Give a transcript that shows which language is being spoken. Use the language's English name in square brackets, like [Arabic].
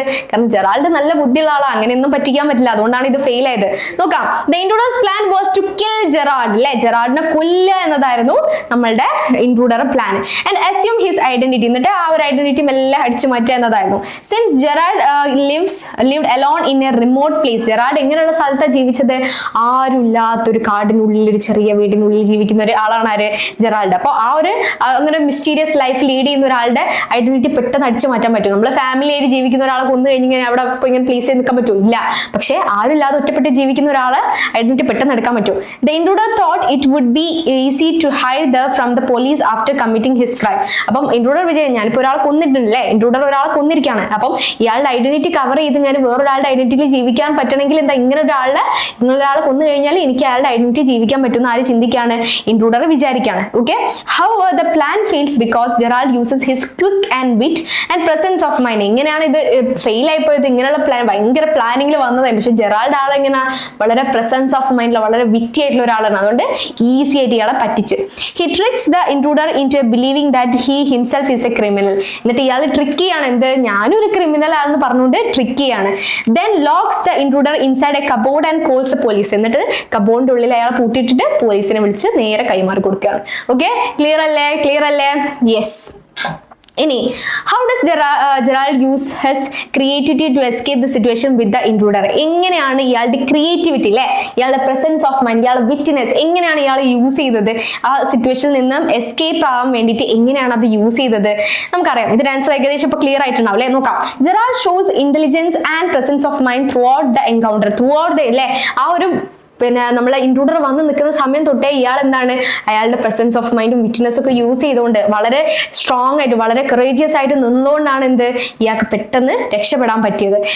[Malayalam] കാരണം ജെറാൾഡ് നല്ല ബുദ്ധിയുള്ള ആളാ, അങ്ങനെയൊന്നും പറ്റിക്കാൻ പറ്റില്ല, അതുകൊണ്ടാണ് ഇത് ഫെയിൽ ആയത്. നോക്കാം. [English] The intruder's plan was to kill Gerard [Malayalam] അല്ലെ, ജെറാർഡിനെ കൊല്ലുക എന്നതായിരുന്നു നമ്മളുടെ intruder plan. [English] and assume his identity, [Malayalam] എന്നിട്ട് ആ ഒരു ഐഡന്റിറ്റി എല്ലാം അടിച്ചു മാറ്റുക എന്നതായിരുന്നു. [English] Since Gerald lived alone in a remote place. [Malayalam] Gerard എങ്ങനെയുള്ള സ്ഥലത്താണ് ജീവിച്ചത്? ആരുമില്ലാത്തൊരു കാടിനുള്ളിൽ, ഒരു ചെറിയ വീടിനുള്ളിൽ ജീവിക്കുന്ന ഒരു ആളാണ് ആര്? ജെറാൾഡ്. അപ്പോൾ ആ ഒരു അങ്ങനെ മിസ്റ്റീരിയസ് ലൈഫ് ലീഡ് ചെയ്യുന്ന ഒരാളുടെ ഐഡന്റിറ്റി പെട്ടെന്ന് അടിച്ചു മാറ്റാൻ പറ്റും. നമ്മൾ ഫാമിലി ആയിട്ട് ജീവിക്കുന്ന ഒരാളെ കൊന്നു കഴിഞ്ഞാൽ അവിടെ ഇപ്പൊ ഇങ്ങനെ പ്ലേസ് ചെയ്ത് നിൽക്കാൻ പറ്റും? ഇല്ല. പക്ഷെ ആരുമില്ലാതെ ഒറ്റപ്പെട്ട് ജീവിക്കുന്ന ഒരാളെ ഐഡന്റിറ്റി പെട്ടെന്ന് എടുക്കാൻ പറ്റും. [English] The intruder thought it would be easy to hide from the police after committing his crime. [Malayalam] അപ്പം ഇൻട്രൂഡർ വിചാരിച്ചു, ഞാനിപ്പോൾ ഒരാളെ കൊന്നിട്ടുണ്ടല്ലേ, ഇൻട്രൂഡർ ഒരാളെ കൊന്നിരിക്കുകയാണ്, അപ്പം ഇയാളുടെ ഐഡന്റിറ്റി കവർ ചെയ്ത് ഞാൻ വേറൊരാളുടെ ഐഡന്റിറ്റി ജീവിക്കാൻ പറ്റണമെങ്കിൽ എന്താ, ഇങ്ങനെ ഒരാളെ കൊന്നു കഴിഞ്ഞാൽ എനിക്ക് അയാളുടെ ഐഡന്റിറ്റി ജീവിക്കാൻ പറ്റുന്ന ആര് ചിന്തിക്കാണ്? Intruder വിചാരിക്കാണ്. Okay. [English] However, the plan fails because Gerald uses his quick and wit and presence of mind. [Malayalam] എങ്ങനെയാണ് ഇത് ഫെയിൽ ആയിപ്പോയത്? ഇങ്ങനെയുള്ള പ്ലാൻ, ഭയങ്കര പ്ലാനിങ്ങിൽ വന്നതായി, പക്ഷെ ജെറാൾഡ് ആളെങ്ങനെ വളരെ പ്രസൻസ് ഓഫ് മൈൻഡിൽ വളരെ വിറ്റി ആയിട്ടുള്ള ഒരാളാണ്, അതുകൊണ്ട് ഈസി ആയിട്ട് ഇയാളെ പറ്റിച്ച്. [English] He tricks the intruder into believing that he himself is a criminal. [Malayalam] എന്നിട്ട് ഇയാൾ ട്രിക്ക് ചെയ്യാണ്, എന്ത്, ഞാനൊരു ക്രിമിനൽ ആണെന്ന് പറഞ്ഞുകൊണ്ട് ട്രിക്ക് ചെയ്യാണ്. [English] Then locks the intruder inside a cupboard and calls the police. [Malayalam] എന്നിട്ട് കബോർഡിന്റെ ഉള്ളിൽ അയാളെ പൂട്ടിയിട്ടിട്ട് പോലീസിനെ വിളിച്ച് നേരെ കൈമാറി കൊടുക്കുകയാണ്. ഓക്കെ, ക്ലിയർ അല്ലേ? യെസ്. [English] ഇനി how does Gerald use his creativity to escape the situation with the intruder? [Malayalam] എങ്ങനെയാണ് ഇയാളുടെ ക്രിയേറ്റിവിറ്റി അല്ലെ, ഇയാളുടെ പ്രസൻസ് ഓഫ് മൈൻഡ്, ഇയാളുടെ വിറ്റ്നസ് എങ്ങനെയാണ് ഇയാൾ യൂസ് ചെയ്തത് ആ സിറ്റുവേഷനിൽ നിന്നും എസ്കേപ്പ് ആവാൻ വേണ്ടിയിട്ട് എങ്ങനെയാണ് അത് യൂസ് ചെയ്തത്? നമുക്കറിയാം ഇതിന്റെ ആൻസർ ഏകദേശം ഇപ്പൊ ക്ലിയർ ആയിട്ടുണ്ടാവും അല്ലെ. നോക്കാം. [English] Gerald shows intelligence and presence of mind throughout the [Malayalam] encounter, throughout the അല്ലെ ആ ഒരു പിന്നെ നമ്മളെ ഇൻട്രൂഡർ വന്ന് നിൽക്കുന്ന സമയം തൊട്ടേ ഇയാൾ എന്താണ് അയാളുടെ പ്രസൻസ് ഓഫ് മൈൻഡും വിറ്റ്നസ് ഒക്കെ യൂസ് ചെയ്തുകൊണ്ട് വളരെ സ്ട്രോങ് ആയിട്ട് വളരെ കറേജിയസ് ആയിട്ട് നിന്നുകൊണ്ടാണ് എന്ത് ഇയാൾക്ക് പെട്ടെന്ന് രക്ഷപ്പെടാൻ പറ്റിയത്.